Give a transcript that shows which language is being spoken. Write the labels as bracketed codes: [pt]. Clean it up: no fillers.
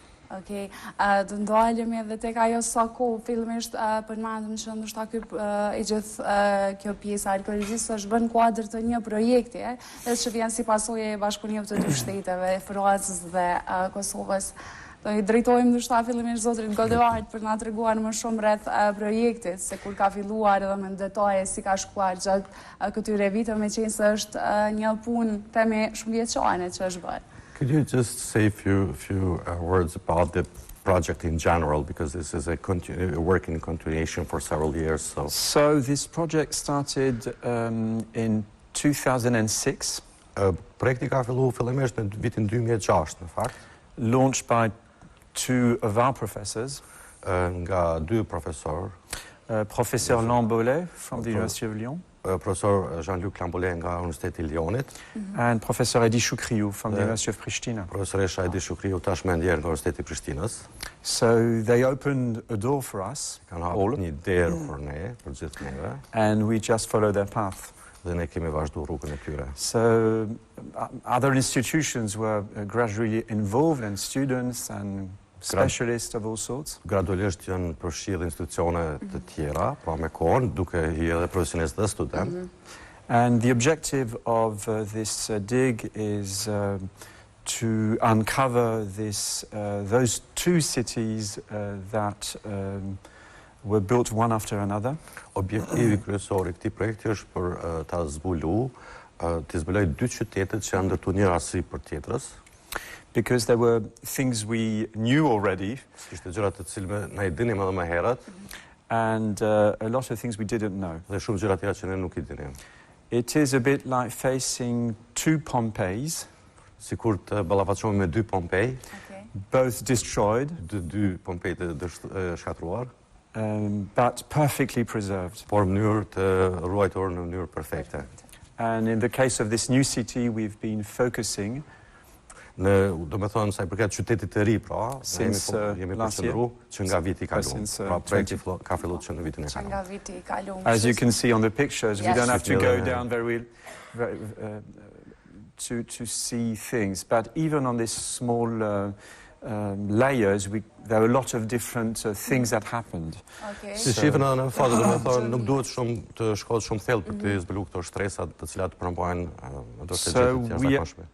[sq] Okej, do ndalemi edhe tek ajo sa kohë fillimisht përmendëm që ndoshta i gjithë kjo pjesë arkeologjisë është bën kuadër të një projekti, edhe që vjen si pasojë e bashkëpunimit të 2 shteteve, Francës dhe Kosovës. Do i drejtojmë ndoshta fillimisht zotrit Goddard për na treguar më shumë rreth projektit, se kur ka filluar edhe me detaje si ka shkuar gjatë këtyre viteve, meqense është një punë themi shumë vjeçare që është bërë. [en] Could you just say a few words about the project in general, because this is a working continuation for several years. So this project started in 2006. [sq] Projekti ka filluar fillimisht në vitin 2006, në fakt. [en] Launched by 2 of our professors. [sq] Nga 2 profesor. [en] Professor Lambolet from the University of Lyon. [sq] profesor Jean-Luc Lambolet nga Universiteti i Lyonit, [en] and Professor Edi Shukriou from the University of Pristina. [sq] profesoresha Edi Shukriu tashmë ndjerë nga Universiteti i Prishtinës. [en] So they opened a door for us, [sq] Kanë hapur një derë për ne, për gjithë neve, [en] and we just followed their path. [sq] dhe ne kemi vazhdu rrugën e tyre. [en] So other institutions were gradually involved, and students and specialists of all sorts. [sq] Gradualisht janë përfshirë institucione të tjera, pra me kohën, duke hi edhe profesionistë dhe student. [en] And the objective of this dig is to uncover those two cities that were built one after another. [sq] Objektivi kryesor I këtij projekti është për ta zbuloj dy qytetet që janë ndërtuar njëra si për tjetrës. [en] Because there were things we knew already, [sq] Ishte gjëra të cilëve na I dinim edhe më herët, [en] and a lot of things we didn't know. [sq] dhe shumë gjëra tjera që ne nuk I dinim. [en] It is a bit like facing two Pompeis, [sq] Sikur të ballafaqohemi me dy Pompej, [en] both destroyed, [sq] dy Pompej të shkatruar, [en] but perfectly preserved. [sq] por në mënyrë të ruajtur në mënyrë perfekte. [en] And in the case of this new city, we've been focusing [sq] Do me thonë sa I përket qytetit të ri, pra, jemi [en] last year. [sq] përqendru që nga viti I kaluar. [en] Since, [sq] Pra projekti ka filluar që në vitin e Që nga kaluar. viti I kaluar. [en] As you can see on the pictures, we Yes. don't have to go Yeah. down very to see things. But even on these small layers, there are a lot of different things that happened. Okay. [sq] Si shifën edhe në fazë, do me thonë, nuk duhet shumë të shkohet shumë thellë për të zbuluar këto stresat të cilat përmbajnë ndoshta gjëra të jashtëzakonshme.